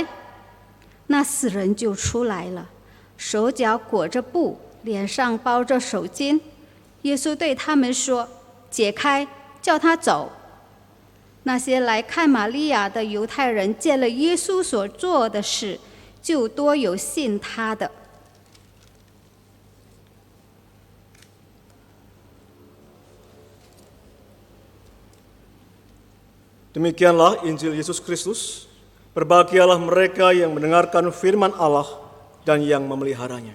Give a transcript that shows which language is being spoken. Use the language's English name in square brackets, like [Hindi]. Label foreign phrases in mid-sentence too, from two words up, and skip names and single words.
[Chinese] 那死人就出来了，手脚裹着布，脸上包着手巾。耶稣对他们说：“解开，叫他走。” 那些来看玛利亚的犹太人见了耶稣所做的事，就多有信他的。 [Indonesian] Demikianlah Injil Yesus Kristus. Berbahagialah mereka yang mendengarkan firman Allah dan yang memeliharanya.